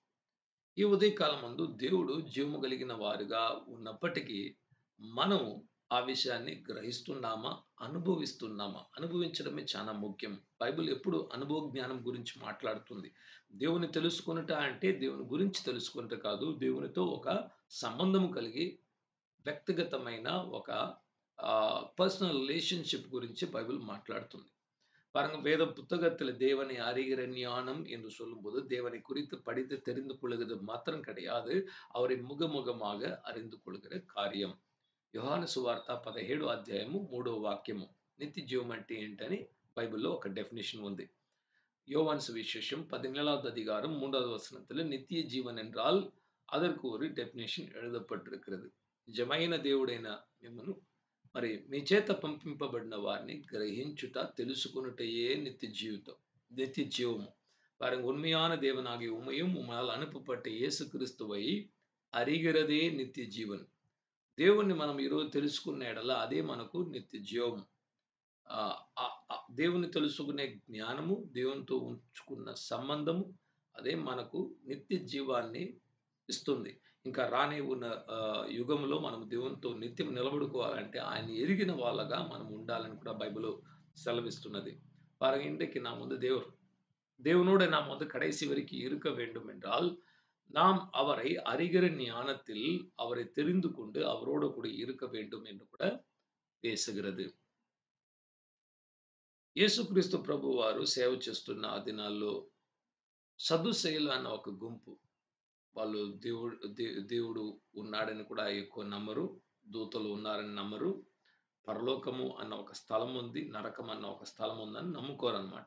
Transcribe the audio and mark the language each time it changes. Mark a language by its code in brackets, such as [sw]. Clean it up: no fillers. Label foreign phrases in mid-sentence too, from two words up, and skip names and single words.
[te] ఈ ఉదయకాలమందు దేవుడు జీవము కలిగిన వారుగా ఉన్నప్పటికీ మనం ఆ విషయాన్ని గ్రహిస్తున్నామా? అనుభవిస్తున్నామా? అనుభవించడమే చాలా ముఖ్యం. బైబిల్ ఎప్పుడు అనుభవ జ్ఞానం గురించి మాట్లాడుతుంది. దేవుని తెలుసుకొనుట అంటే దేవుని గురించి తెలుసుకొనుట కాదు. దేవునితో ఒక సంబంధం కలిగి వ్యక్తిగతమైన ఒక [en] personal relationship [te] గురించి బైబిల్ మాట్లాడుతుంది. [ta] பாருங்க வேத புத்தகத்துல தேவனை அறிகிற ஞானம் என்று சொல்லும்போது தேவனை குறித்து படித்து தெரிந்து கொள்கிறது மாத்திரம் கிடையாது, அவரை முகமுகமாக அறிந்து கொள்கிற காரியம். [te] యోహాను సువార్త 17 అధ్యాయము 3వ వాక్యము. నిత్య జీవం అంటే ఏంటని బైబిల్లో ఒక డెఫినిషన్ ఉంది. [ta] யோவான் சுவிசேஷம் 17வது அதிகாரம் 3வது வசனத்துல நித்திய జీవన్ என்றால் அதற்கு ஒரு డెఫినిషన్ எழுதப்பட்டிருக்கிறது. [te] నిజమైన దేవుడైన మిమ్మను మరి మీ చేత పంపింపబడిన వారిని గ్రహించుట, తెలుసుకొనుటయే నిత్య జీవితం, నిత్య జీవము. [ta] பாருங்க, உண்மையான தேவனாகிய உம்மையும் உம்மால் அனுப்பப்பட்ட இயேசு கிறிஸ்துவை அறிகிறதே நித்திய ஜீவன். [te] దేవుణ్ణి మనం ఈరోజు తెలుసుకున్న ఎడల అదే మనకు నిత్య జీవం. దేవుని తెలుసుకునే జ్ఞానము, దేవునితో ఉంచుకున్న సంబంధము అదే మనకు నిత్య జీవాన్ని ఇస్తుంది. ఇంకా రానే ఉన్న యుగంలో మనం దేవునితో నిత్యం నిలబడుకోవాలంటే ఆయన ఎరిగిన వాళ్ళగా మనం ఉండాలని కూడా బైబిల్ செலவிస్తున్నது. [ta] பாருங்க, இன்றைக்கு நாம் தேவனோடு நாம் கடைசி வரைக்கும் இருக்க வேண்டும் என்றால் நாம் அவரை அறிகிற ஞானத்தில் அவரை தெரிந்து கொண்டு அவரோடு கூட இருக்க வேண்டும் என்று கூட பேசுகிறது. [te] యేసుక్రీస్తు ప్రభువారు సేవ చేస్తున్న ఆ దినాల్లో సదుసేయులు అన్న ఒక గుంపు, వాళ్ళు దేవుడు ఉన్నాడని కూడా ఎక్కువ నమ్మరు, దూతలు ఉన్నారని నమ్మరు, పరలోకము అన్న ఒక స్థలం ఉంది, నరకం అన్న ఒక స్థలం ఉందని నమ్ముకోరు అనమాట.